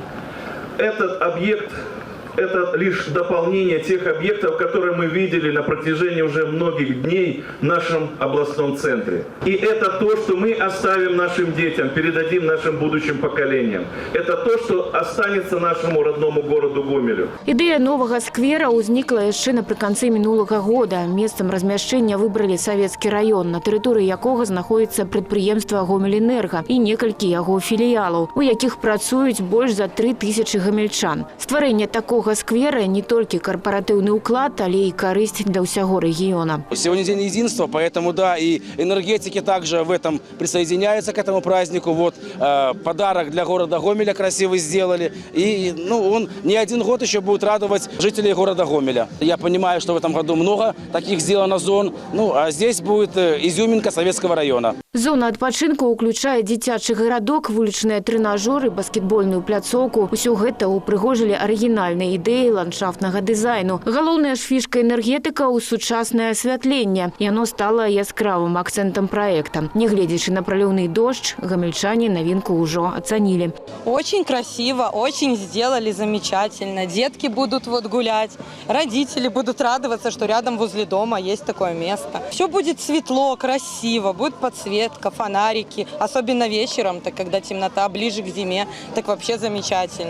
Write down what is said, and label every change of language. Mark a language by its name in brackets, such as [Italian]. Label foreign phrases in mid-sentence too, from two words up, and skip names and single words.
[Russian] Этот объект – это лишь дополнение тех объектов, которые мы видели на протяжении уже многих дней в нашем областном центре. И это то, что мы оставим нашим детям, передадим нашим будущим поколениям. Это то, что останется нашему родному городу Гомелю. [Belarusian] Ідэя новага сквера ўзнікла яшчэ напрыканцы мінулага года. Месцам размяшчэння выбралі савецкі раён, на тэрыторыі якога знаходзіцца прадпрыемства «Гомель-Энерга» і некалькі яго філіялаў, у якіх працуюць больш за 3000 гамельчан. [Russian] Стварэнне такого сквера не только корпоративный уклад, але и корысть для всего региона. Сегодня день единства, поэтому да, и энергетики также в этом присоединяются к этому празднику. Вот подарок для города Гомеля красивый сделали. И он не один год еще будет радовать жителей города Гомеля. Я понимаю, что в этом году много таких сделано зон. А здесь будет изюминка Советского района. [Belarusian] Зона адпачынку ўключае дзіцячы гарадок, вулічныя трэнажоры, баскетбольную пляцоўку. Усё гэта упрыгожылі арыгінальныя ідэі ландшафтнага дызайну. Галоўная ж фішка энергетыка ў сучаснае асвятленне. Яно стала яскравым акцэнтам праекта. Нягледзячы на праліўны дождж, гамельчане новинку ўжо ацанілі. [Russian] Очень красиво, очень сделали замечательно. Детки будут гулять, родители будут радоваться, что рядом возле дома есть такое место. Все будет светло, красиво, будет подсветка, фонарики. Особенно вечером, так когда темнота, ближе к зиме, так вообще замечательно.